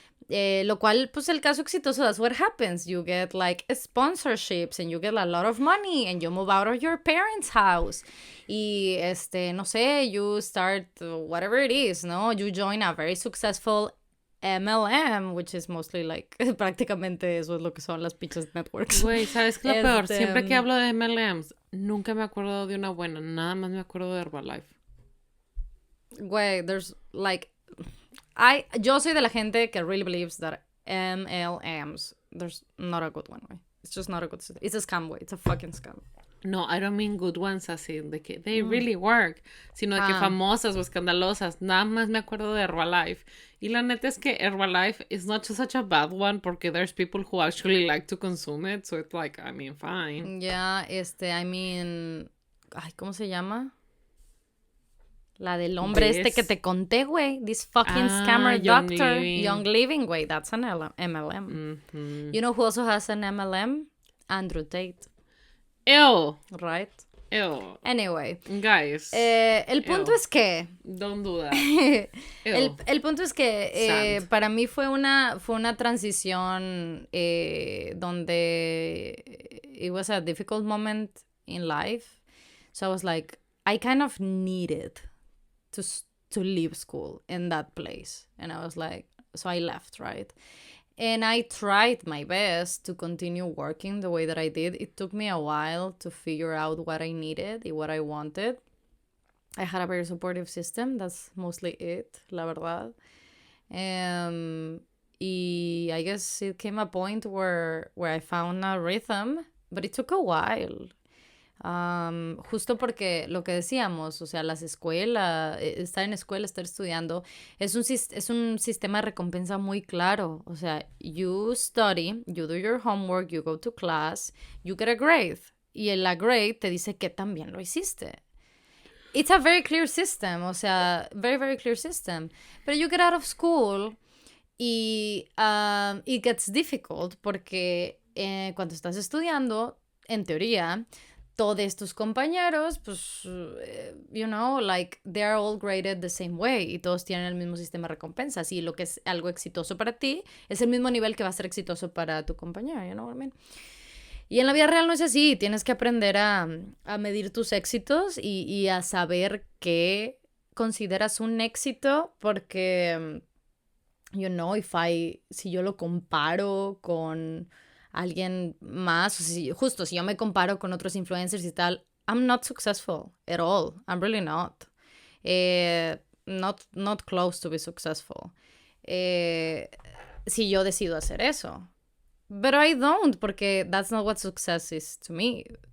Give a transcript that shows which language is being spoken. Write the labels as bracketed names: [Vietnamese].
[Spanish] Lo cual, pues el caso exitoso, [English] that's what happens. You get like sponsorships and you get a lot of money and you move out of your parents' house. [Spanish] Y no sé, [English] you start whatever it is, ¿no? You join a very successful MLM, which is mostly like, [Spanish] prácticamente eso es lo que son las pinches networks. Güey, ¿sabes qué es lo peor? Siempre que hablo de MLMs, nunca me acuerdo de una buena, nada más me acuerdo de Herbalife. Güey, [English] there's like... [Spanish] yo soy de la gente que [English] really believes that MLMs, there's not a good one, way. It's just not a good system. It's a scam, [Spanish] way. [English] It's a fucking scam. [Spanish] No, [English] I don't mean good ones [Spanish] así, de que [English] they really work, [Spanish] sino de que famosas o escandalosas. Nada más me acuerdo de Herbalife. Y la neta es que Herbalife [English] is not just such a bad one [Spanish] porque [English] there's people who actually like to consume it, so it's like, I mean, fine. Yeah, I mean, [Spanish] ay, ¿cómo se llama? La del hombre que te conté, güey. [English] This fucking scammer doctor. Young Living, [Spanish] güey. [English] That's an MLM. Mm-hmm. You know who also has an MLM? Andrew Tate. Ew. Right? Ew. Anyway. Guys. [Spanish] El punto es que... [English] Don't do that. [Spanish] el punto es que para mí fue una transición donde [English] it was a difficult moment in life. So I was like, I kind of needed to leave school in that place. And I was like, so I left, right? And I tried my best to continue working the way that I did. It took me a while to figure out what I needed and what I wanted. I had a very supportive system. That's mostly it, [Spanish] la verdad. Y [English] I guess it came a point where I found a rhythm, but it took a while. [Spanish] Justo porque lo que decíamos, o sea, las escuelas, estar en escuela, estar estudiando, es un sistema de recompensa muy claro. O sea, [English] you study, you do your homework, you go to class, you get a grade. [Spanish] Y en la grade te dice que también lo hiciste. [English] It's a very clear system, [Spanish] o sea, [English] very, very clear system. Pero you get out of school [Spanish] y [English] it gets difficult [Spanish] porque cuando estás estudiando, en teoría, todos tus compañeros, pues, [English] you know, like, they're all graded the same way [Spanish] y todos tienen el mismo sistema de recompensas y lo que es algo exitoso para ti es el mismo nivel que va a ser exitoso para tu compañero, [English] you know what I mean? [Spanish] Y en la vida real no es así, tienes que aprender a medir tus éxitos y a saber qué consideras un éxito porque, [English] you know, [Spanish] si yo lo comparo con alguien más, o justo si yo me comparo con otros influencers y tal, [English] I'm not successful at all, I'm really not. Not close to be successful. [Spanish] Si yo decido hacer eso. [English] But I don't, [Spanish] porque [English] that's not what success is to me.